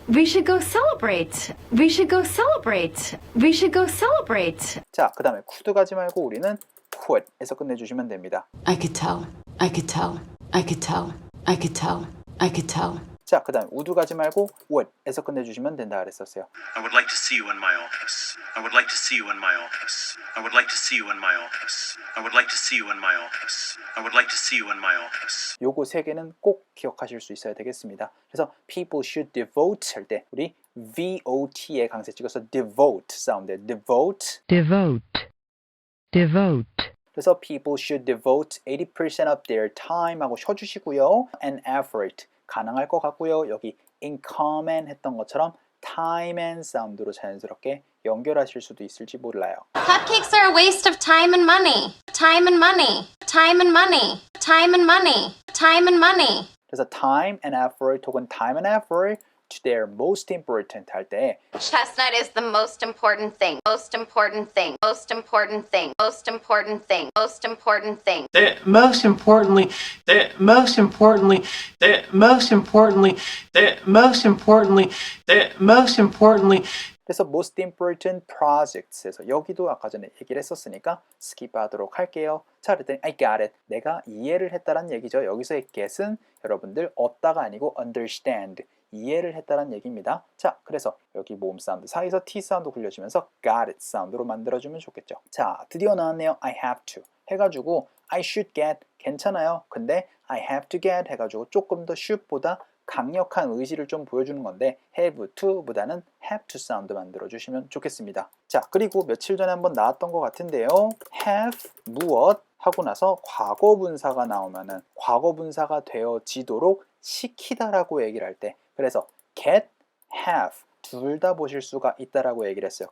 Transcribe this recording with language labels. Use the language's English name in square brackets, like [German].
[English] We should go celebrate. We should go celebrate. We should go celebrate. [Korean] 자, 그 다음에 could 가지 말고 우리는 could에서 끝내주시면 됩니다. [English] I could tell. I could tell. I could tell. I could tell. I could tell. [Korean] 자, 그 다음에 would 가지 말고 would에서 끝내주시면 된다 그랬었어요. [English] I would like to see you in my office. I would like to see you in my office. I would like to see you in my office. I would like to see you in my office. I would like to see you in my office. [Korean] 요거 3개는 꼭 기억하실 수 있어야 되겠습니다. 그래서 [English] people should devote [Korean] 할 때 우리 VOT에 강세 찍어서 devote 사운드, devote. [English] devote, devote, [Korean] 그래서 [English] people should devote 80% of their time [Korean] 하고 쉬어주시고요. and effort 가능할 것 같고요. 여기 in common 했던 것처럼 [English] time and [Korean] 사운드로 자연스럽게 연결하실 수도 있을지 몰라요. [English] Cupcakes are a waste of time and money. Time and money. Time and money. Time and money. Time and money. [Korean] 그래서 [English] time and effort [Korean] 혹은 [English] time and effort to their most important [Korean] 할 때 [English] Chestnut is the most important thing. Most important thing. Most important thing. Most important thing. Most important thing. Most importantly, most importantly, most importantly, most importantly, most importantly. [Korean] 그래서 [English] most important projects [Korean] 에서 여기도 아까 전에 얘기를 했었으니까 스킵하도록 할게요. 자, 그랬더니 [English] I got it. [Korean] 내가 이해를 했다는 얘기죠. 여기서의 get은 여러분들 얻다가 아니고 understand. 이해를 했다는 얘기입니다. 자, 그래서 여기 모음 사운드 사이에서 T 사운드 굴려주면서 [English] got it [Korean] 사운드로 만들어주면 좋겠죠. 자, 드디어 나왔네요. [English] I have to [Korean] 해가지고 [English] I should get [Korean] 괜찮아요. 근데 [English] I have to get [Korean] 해가지고 조금 더 should보다 강력한 의지를 좀 보여주는 건데 [English] have to [Korean] 보다는 have to 사운드 만들어주시면 좋겠습니다. 자, 그리고 며칠 전에 한번 나왔던 것 같은데요. have 무엇 하고 나서 과거분사가 나오면은 과거분사가 되어지도록 시키다라고 얘기를 할 때, 그래서 get, have 둘 다 보실 수가 있다라고 얘기를 했어요.